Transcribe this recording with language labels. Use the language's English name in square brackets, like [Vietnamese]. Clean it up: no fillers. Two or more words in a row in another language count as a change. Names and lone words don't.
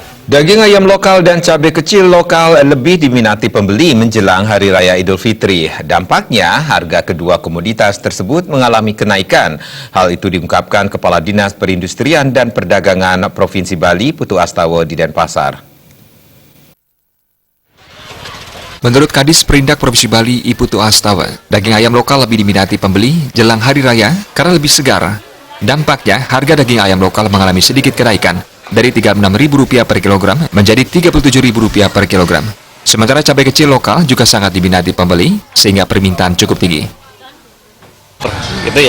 [Indonesian] Daging ayam lokal dan cabai kecil lokal lebih diminati pembeli menjelang Hari Raya Idul Fitri. Dampaknya, harga kedua komoditas tersebut mengalami kenaikan. Hal itu diungkapkan Kepala Dinas Perindustrian dan Perdagangan Provinsi Bali, Putu Astawa di Denpasar. Menurut Kadis Perindak Provinsi Bali, I Putu Astawa, daging ayam lokal lebih diminati pembeli jelang Hari Raya karena lebih segar. Dampaknya, harga daging ayam lokal mengalami sedikit kenaikan dari Rp36.000 per kilogram menjadi Rp37.000 per kilogram. Sementara cabai kecil lokal juga sangat diminati pembeli, sehingga permintaan cukup tinggi. Gitu ya.